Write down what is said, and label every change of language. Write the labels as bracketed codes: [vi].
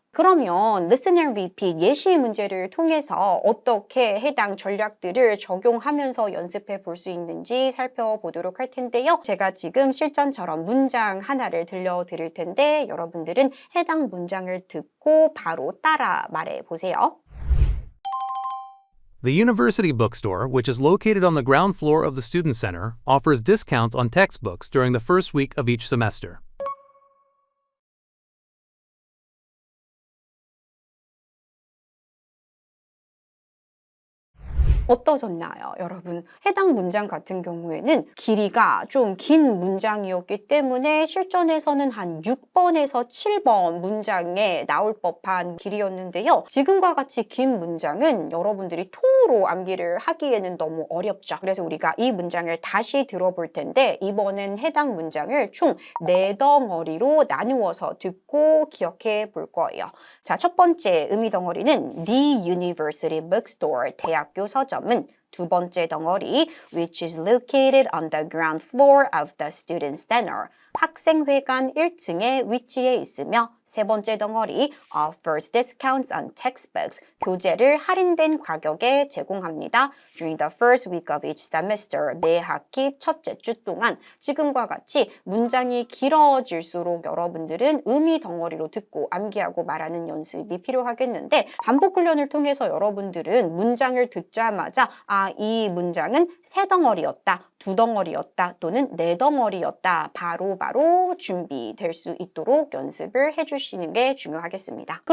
[ko] 그러면 Listen and Repeat 예시 문제를 통해서 어떻게 해당 전략들을 적용하면서 연습해 볼 수 있는지 살펴보도록 할 텐데요. 제가 지금 실전처럼 문장 하나를 들려드릴 텐데 여러분들은 해당 문장을 듣고 바로 따라 말해 보세요. [en] The University Bookstore, which is located on the ground floor of the Student Center, offers discounts on textbooks during the first week of each semester. [ko] 어떠셨나요, 여러분? 해당 문장 같은 경우에는 길이가 좀 긴 문장이었기 때문에 실전에서는 한 6번에서 7번 문장에 나올 법한 길이였는데요. 지금과 같이 긴 문장은 여러분들이 통으로 암기를 하기에는 너무 어렵죠. 그래서 우리가 이 문장을 다시 들어볼 텐데 이번엔 해당 문장을 총 4덩어리로 나누어서 듣고 기억해 볼 거예요. 자, 첫 번째 의미 덩어리는 [en] The University Bookstore, [ko] 대학교 서점은. 두 번째 덩어리, [en] which is located on the ground floor of the student center. [ko] 학생회관 1층에 위치해 있으며 세 번째 덩어리, [en] offers discounts on textbooks. [ko] 교재를 할인된 가격에 제공합니다. [en] During the first week of each semester. [ko] 매 학기 첫째 주 동안. 지금과 같이 문장이 길어질수록 여러분들은 의미 덩어리로 듣고 암기하고 말하는 연습이 필요하겠는데 반복 훈련을 통해서 여러분들은 문장을 듣자마자 이 문장은 세 덩어리였다, 두 덩어리였다 또는 네 덩어리였다 바로 준비될 수 있도록 연습을 해주시는 게 중요하겠습니다.